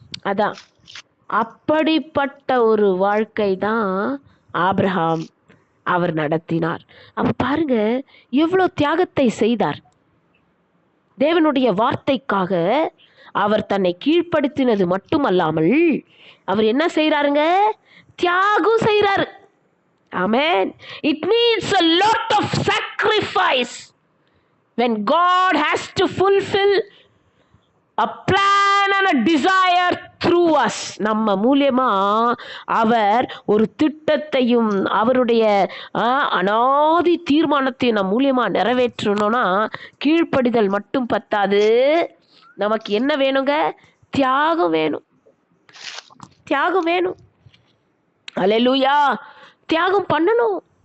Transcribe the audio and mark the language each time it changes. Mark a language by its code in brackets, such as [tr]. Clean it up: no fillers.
[ta] அதான் அப்படிப்பட்ட ஒரு வாழ்க்கை தான் ஆபிரகாம் அவர் நடத்தினார். அப்ப பாருங்க எவ்வளோ தியாகத்தை செய்தார். தேவனுடைய வார்த்தைக்காக அவர் தன்னை கீழ்ப்படுத்தினது மட்டுமல்லாமல் அவர் என்ன செய்யறாருங்க? தியாகம் செய்யறாரு. ஆமென். [en] It means a lot of sacrifice when God has to fulfill a plan and a desire through us. [ta] நம்ம மூலமா அவர் ஒரு திட்டத்தையும் அவருடைய அனாதி தீர்மானத்தையும் நம்ம மூலமா நிறைவேற்றணும்னா கீழ்ப்படிதல் மட்டும் பத்தாது. நமக்கு என்ன வேணுங்க? தியாகம் வேணும். தியாகம் வேணும். அல்லேலூயா. தியாகம் பண்ணணும்.